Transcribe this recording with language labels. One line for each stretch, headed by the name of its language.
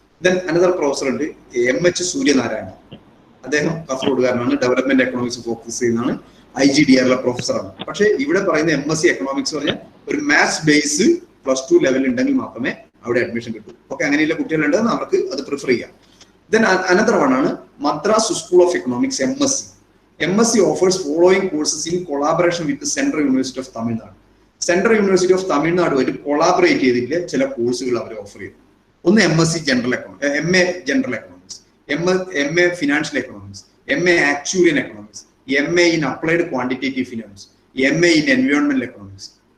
Malayalam: Then another professor ഉണ്ട് MH Suryanarayanan. അദ്ദേഹം കാസർഗോഡുകാരനാണ്, development economics focus ചെയ്യുന്നതാണ്, IGDARലെ പ്രൊഫസറാണ്. പക്ഷേ ഇവിടെ പറയുന്ന MSc എക്കണോമിക്സ് പറഞ്ഞാൽ ഒരു മാത്സ് ബേസ് +2 ലെവൽ ഉണ്ടെങ്കിൽ മാത്രമേ അവിടെ അഡ്മിഷൻ കിട്ടൂ. ഓക്കെ, അങ്ങനെയുള്ള കുട്ടികളുണ്ടെന്ന് അവർക്ക് അത് പ്രിഫർ ചെയ്യാം. ദെൻ അനദർ വൺ ആണ് Madras school of economics,
English: MSc offers following courses in collaboration with the Central University of Tamil Nadu.
Malayalam: Central university of തമിഴ്നാടുമായിട്ട് collaborate ചെയ്തിട്ട് ചില കോഴ്സുകൾ അവർ ഓഫർ ചെയ്തു. ഒന്ന് MSc general economics, MA general economics, MA financial economics, MA actuarial economics, MA in applied quantitative finance, MA in എൻവയോൺമെന്റൽ economics.